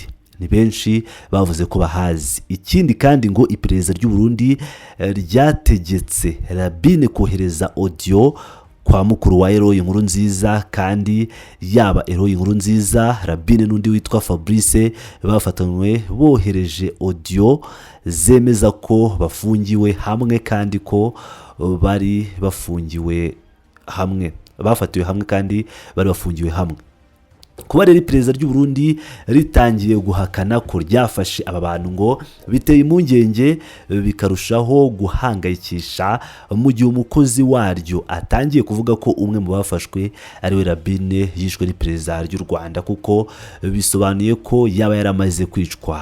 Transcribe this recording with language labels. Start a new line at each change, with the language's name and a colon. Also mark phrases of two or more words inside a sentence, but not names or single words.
Kinyarwanda: Ni benshi bavuze ko bahazi. Ikindi kandi ngo iperereza ry'u Burundi ryategetse Rabine kohereza audio kwa mukuru wa Eloyi Nkurunziza, kandi yaba Eloyi Nkurunziza, Rabine n'undi witwa Fabrice bafatanywe bohereje audio zemeza ko bafungiwe hamwe kandi ko bari bafungiwe hamwe, bafatiwe hamwe kandi bari bafungiwe hamwe. Kuba rero iperereza ry'u Burundi ritangiye guhakana ko ryafashe aba bantu ngo biteye impungenge, bikarushaho guhangayikisha mu gihe umukozi waryo atangiye kuvuga ko umwe mu bafashwe ari we Rabine yishwe n'iperereza ry'u Rwanda, kuko bisobanuye ko yaba yaramaze kwicwa.